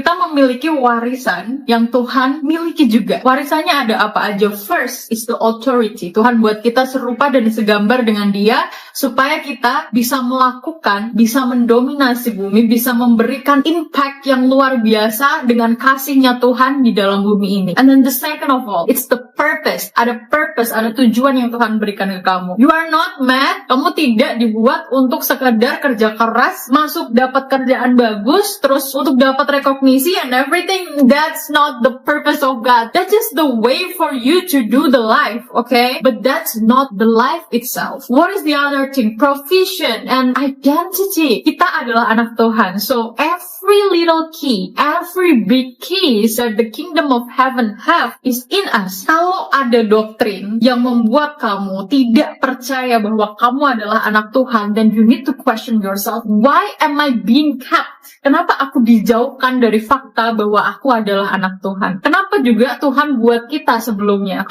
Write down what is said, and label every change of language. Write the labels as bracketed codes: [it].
[id] Kita memiliki warisan yang Tuhan miliki juga. Warisannya ada apa aja? [en] First is the authority. [id] Tuhan buat kita serupa dan segambar dengan Dia supaya kita bisa melakukan, bisa mendominasi bumi, bisa memberikan impact yang luar biasa dengan kasih-Nya Tuhan di dalam bumi ini. [en] And then the second of all, it's the purpose. [id] Ada purpose, ada tujuan yang Tuhan berikan ke kamu. [en] You are not mad. [id] Kamu tidak dibuat untuk sekedar kerja keras, masuk dapat kerjaan bagus, terus untuk dapat rekognisi and everything. [en] That's not the purpose of God. That's just the way for you to do the life, okay? But that's not the life itself. What is the other thing? Provision and identity. [id] Kita adalah anak Tuhan. [en] So every little key, every big keys that the kingdom of heaven have is in us. [id] Kalau ada doktrin yang membuat kamu tidak percaya bahwa kamu adalah anak Tuhan, [en] then you need to question yourself. Why am I being kept? [id] Kenapa aku dijauhkan dari fakta bahwa aku adalah anak Tuhan? Kenapa juga Tuhan buat kita sebelumnya?